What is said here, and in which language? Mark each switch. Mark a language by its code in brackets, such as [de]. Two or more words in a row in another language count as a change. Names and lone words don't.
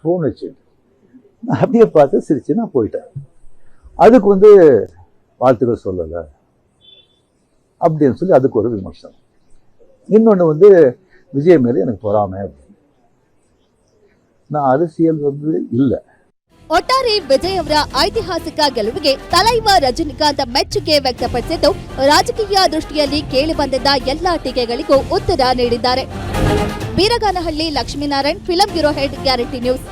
[ta] ஃபோன் வச்சுக்கிட்டு நான் அப்படியே பார்த்து சிரிச்சு நான் போயிட்டேன். அதுக்கு வாழ்த்துக்கள் சொல்லலை அப்படின்னு சொல்லி அதுக்கு ஒரு விமர்சனம். இன்னொன்று விஜய் மேலே எனக்கு பொறாமை அப்படின்னு. நான் அரசியல் இல்லை. [kn] ಒಟ್ಟಾರೆ ವಿಜಯ್ ಅವರ ಐತಿಹಾಸಿಕ ಗೆಲುವಿಗೆ ತಲೈವಾ ರಜನಿಕಾಂತ್ ಮೆಚ್ಚುಗೆ ವ್ಯಕ್ತಪಡಿಸಿದ್ದು, ರಾಜಕೀಯ ದೃಷ್ಟಿಯಲ್ಲಿ ಕೇಳಿಬಂದಿದ್ದ ಎಲ್ಲಾ ಟೀಕೆಗಳಿಗೂ ಉತ್ತರ ನೀಡಿದ್ದಾರೆ. ಬೀರಗಾನಹಳ್ಳಿ ಲಕ್ಷ್ಮೀನಾರಾಯಣ್, ಫಿಲಂ ಬ್ಯೂರೋ ಹೆಡ್, ಗ್ಯಾರಂಟಿ ನ್ಯೂಸ್.